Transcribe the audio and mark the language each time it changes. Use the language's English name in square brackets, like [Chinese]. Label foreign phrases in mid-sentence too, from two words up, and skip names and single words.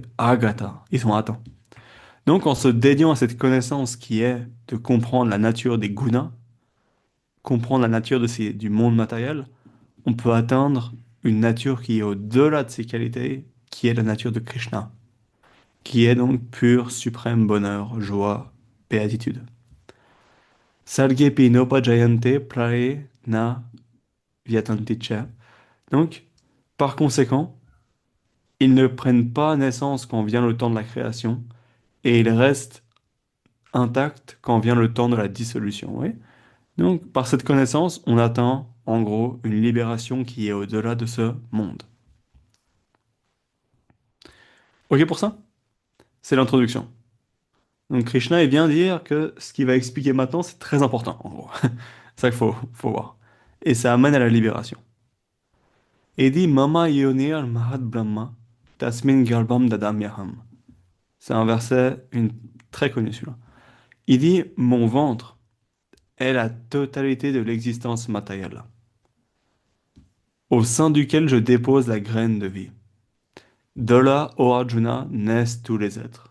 [French] Agata, ils sont atteints. Donc en se dédiant à cette connaissance qui est de comprendre la nature des gunas, comprendre la nature du monde matériel, on peut atteindre une nature qui est au-delà de ses qualités, qui est la nature de Krishna, qui est donc pur, suprême bonheur, joie, béatitude. [Sanskrit] Sargepi nopajayante prae na vyatanti cha. [French] Donc, par conséquent, ils ne prennent pas naissance quand vient le temps de la création, et ils restent intacts quand vient le temps de la dissolution. Oui. Donc, par cette connaissance, on atteint, en gros, une libération qui est au-delà de ce monde. Ok pour ça? C'est l'introduction. Donc Krishna, il vient dire que ce qu'il va expliquer maintenant, c'est très important, en gros. C'est ça qu'il faut voir. Et ça amène à la libération. Et il dit [Sanskrit] Mama yonir mahat brahma tasmin garbham dadamyaham. [French] C'est un verset très connu celui-là. Il dit mon ventre est la totalité de l'existence matérielle, au sein duquel je dépose la graine de vie. De là, ô Arjuna, naissent tous les êtres.